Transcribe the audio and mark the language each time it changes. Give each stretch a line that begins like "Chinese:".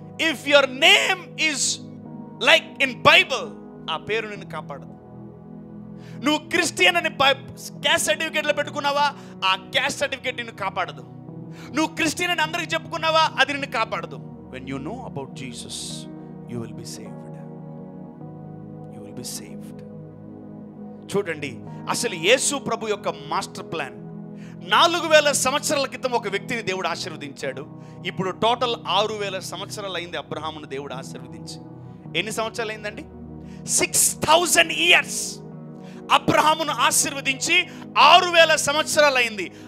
English: if your name is like in Bible,
Telugu: ఆ పేరు నిన్ను కాపాడదు. నువ్వు క్రిస్టియన్ అని క్యాస్ట్ సర్టిఫికేట్లో పెట్టుకున్నావా, ఆ క్యాస్ట్ సర్టిఫికేట్ నిన్ను కాపాడదు. నువ్వు క్రిస్టియన్ అని అందరికి చెప్పుకున్నావా, అది నిన్ను కాపాడదు.
English: When you know about Jesus, you will be saved. You will be saved.
Telugu: చూడండి, అసలు యేసు ప్రభు యొక్క మాస్టర్ ప్లాన్ 4000 సంవత్సరాల క్రితం ఒక వ్యక్తిని దేవుడు ఆశీర్వదించాడు. ఇప్పుడు టోటల్ 6000 సంవత్సరాలు అయింది అబ్రహామును దేవుడు ఆశీర్వదించి. ఎన్ని సంవత్సరాలు అయిందండి? 6000 ఇయర్స్ అబ్రహామును ఆశీర్వదించి 6000 సంవత్సరాలు అయింది.